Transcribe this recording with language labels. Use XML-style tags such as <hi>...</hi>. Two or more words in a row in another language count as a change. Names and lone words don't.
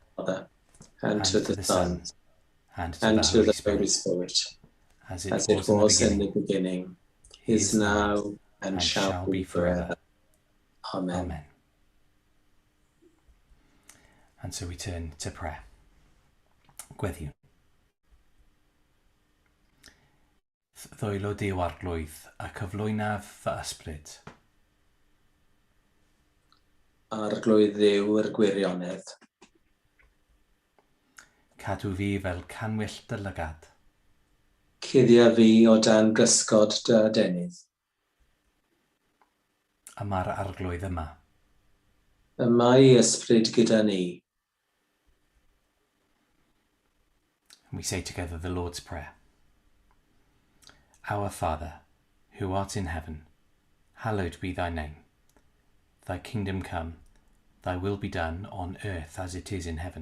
<en>Father, and to the Son, and to the the Holy Spirit, as it it was in the beginning, is now, and shall be forever. Amen. Amen. And so we turn to prayer.</en> <cy>Gweddiw. Ddwylo di o arglwydd a cyflwynaf fy ysbryd. Arglwydd Dduw yr gwirionedd. Cadw fi fel canwyll dy lygad. Cuddia fi o dan gysgod dy adenydd. A mae'r arglwydd yma. Y mae ysbryd gyda ni.</cy> <en>And we say together the Lord's Prayer. Our Father, who art in heaven, hallowed be thy name. Thy kingdom come, thy will be done on earth as it is in heaven.</en>